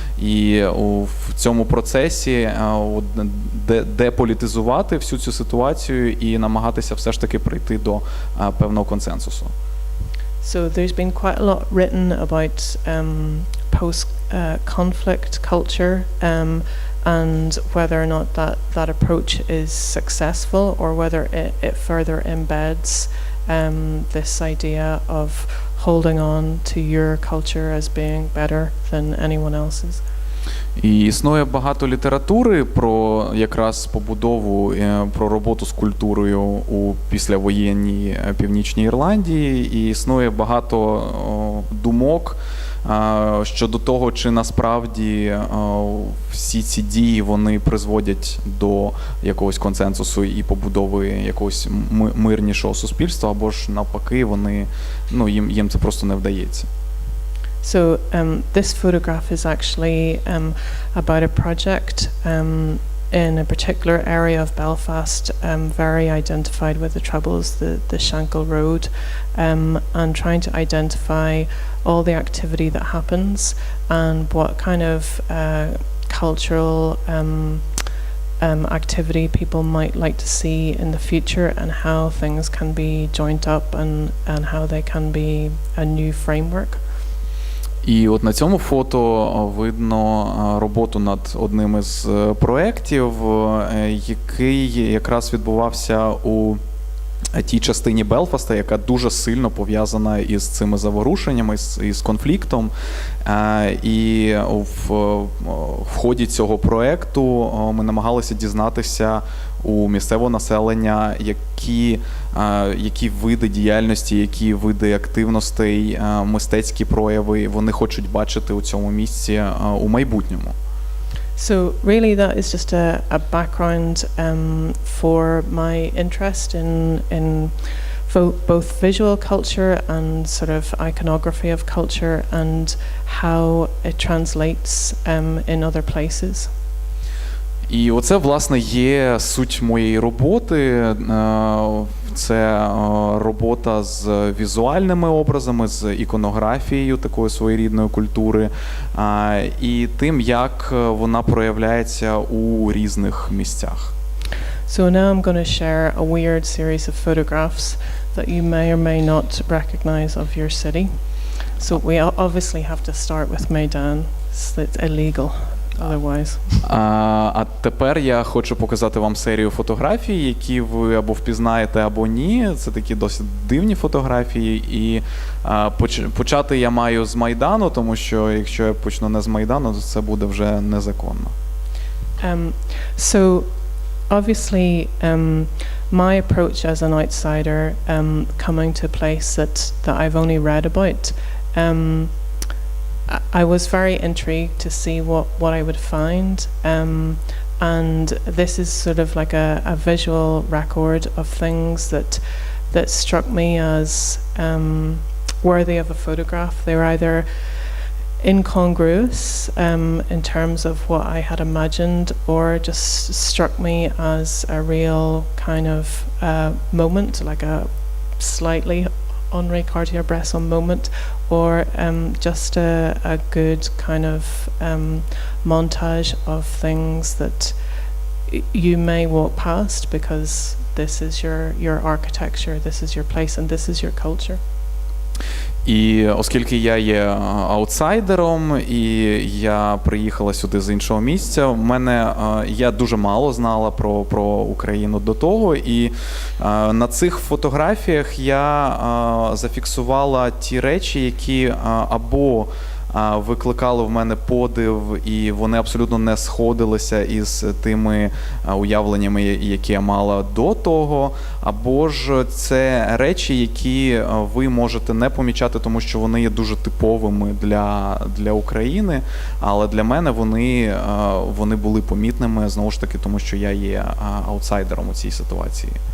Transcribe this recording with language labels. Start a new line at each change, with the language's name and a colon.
Ukrainian: І в цьому процесі деполітизувати всю цю ситуацію і намагатися все ж таки прийти до певного консенсусу.
English: So there's been quite a lot written about post-conflict culture and whether or not that approach is successful or whether it further embeds this idea of holding on to your culture as being better than anyone else's.
Ukrainian: І існує багато літератури про якраз побудову, про роботу з культурою у післявоєнній Північній Ірландії, і існує багато думок щодо того, чи насправді всі ці дії вони призводять до якогось консенсусу і побудови якогось мирнішого суспільства, або ж навпаки, їм це просто не вдається.
English: So this photograph is actually about a project in a particular area of Belfast, very identified with the Troubles, the Shankill Road, and trying to identify all the activity that happens and what kind of cultural activity people might like to see in the future, and how things can be joined up and how they can be a new framework.
Ukrainian: І от на цьому фото видно роботу над одним із проєктів, який якраз відбувався у тій частині Белфаста, яка дуже сильно пов'язана із цими заворушеннями, із конфліктом. І в ході цього проєкту ми намагалися дізнатися у місцевого населення, які види діяльності, які види активностей, мистецькі прояви вони хочуть бачити у цьому місці у майбутньому.
English: So really that is just a background for my interest in both visual culture and sort of iconography of culture and how it translates in other places.
Ukrainian: І оце, власне, є суть моєї роботи. Це робота з візуальними образами, з іконографією такої своєрідної культури, і тим, як вона проявляється у різних місцях.
English: So now I'm going to share a weird series of photographs that you may or may not recognize of your city. So we obviously have to start with Maidan. It's illegal. Otherwise.
Ukrainian: А тепер я хочу показати вам серію фотографій, які ви або впізнаєте, або ні. Це такі досить дивні фотографії. І почати я маю з Майдану, тому що якщо я почну не з Майдану, то це буде вже незаконно.
English: So obviously my approach as an outsider coming to a place that I've only read about, I was very intrigued to see what I would find, and this is sort of like a visual record of things that struck me as worthy of a photograph. They were either incongruous in terms of what I had imagined, or just struck me as a real kind of moment, like a slightly Henri Cartier-Bresson moment, or just a good kind of montage of things that you may walk past because this is your architecture, this is your place, and this is your culture.
Ukrainian: І оскільки я є аутсайдером, і я приїхала сюди з іншого місця, я дуже мало знала про Україну до того, і на цих фотографіях я зафіксувала ті речі, які або викликали в мене подив, і вони абсолютно не сходилися із тими уявленнями, які я мала до того, або ж це речі, які ви можете не помічати, тому що вони є дуже типовими для України, але для мене вони були помітними, знову ж таки, тому що я є аутсайдером у цій ситуації.